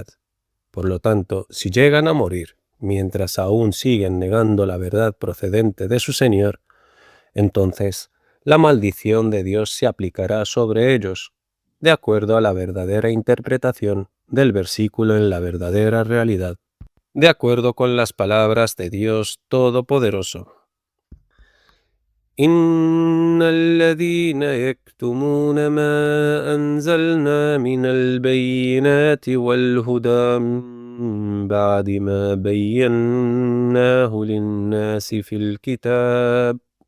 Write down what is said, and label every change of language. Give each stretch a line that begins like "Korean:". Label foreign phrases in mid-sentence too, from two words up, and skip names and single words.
Spanish: Por lo tanto, si llegan a morir mientras aún siguen negando la verdad procedente de su Señor, entonces la maldición de Dios se aplicará sobre ellos, de acuerdo a la verdadera interpretación del versículo en la verdadera realidad, de acuerdo con las palabras de Dios Todopoderoso.
Arabic: إن الذين يكتمون ما أنزلنا من البينات والهدى من بعد ما بيناه للناس في الكتاب